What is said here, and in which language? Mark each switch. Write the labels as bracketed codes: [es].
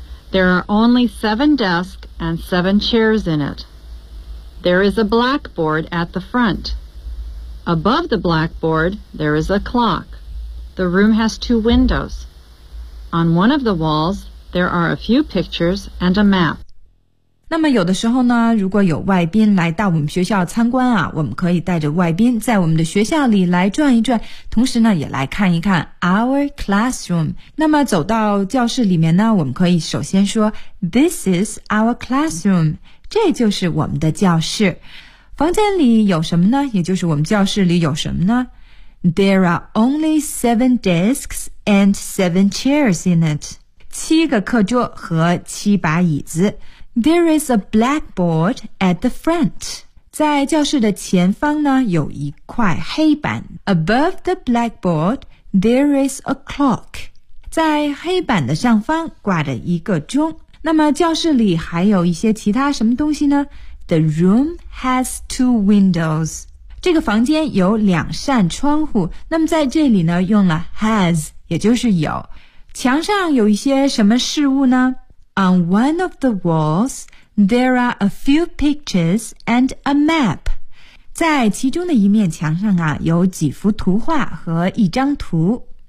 [en] There are only 7 desks and 7 chairs in it. There is a blackboard at the front. Above the blackboard, there is a clock. The room has 2 windows. On one of the walls, there are a few pictures and a map. [zh] 那么有的时候呢，如果有外宾来到我们学校参观啊，我们可以带着外宾在我们的学校里来转一转，同时呢也来看一看 [en] our classroom。 [zh] 那么走到教室里面呢，我们可以首先说 [en] this is our classroom， [zh] 这就是我们的教室。房间里有什么呢？也就是我们教室里有什么呢？ [en] There are only 7 desks and 7 chairs in it， [zh] 七个课桌和七把椅子。 [en] There is a blackboard at the front. [zh] 在教室的前方呢，有一块黑板。 [en] Above the blackboard, there is a clock. [zh] 在黑板的上方挂着一个钟。那么教室里还有一些其他什么东西呢？ [en] The room has 2 windows. [zh] 这个房间有两扇窗户。那么在这里呢，用了 has, 也就是有。墙上有一些什么事物呢？ [en] On one of the walls, there are a few pictures and a map. [zh] 在其中的一面墙上啊，有几幅图画和一张图。